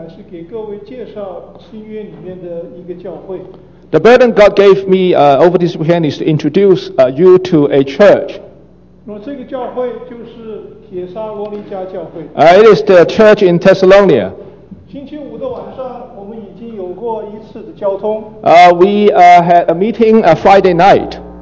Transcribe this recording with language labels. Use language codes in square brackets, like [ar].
[zh] 给各位介绍新约里面的一个教会。 [en] The burden God gave me over this weekend is to introduce you to a church. [zh] 这个教会就是帖撒罗尼迦教会。 [en] It is the church in Thessalonica. [zh] 星期五的晚上我们已经有过一次的交通。 [en] Had a meeting Friday night.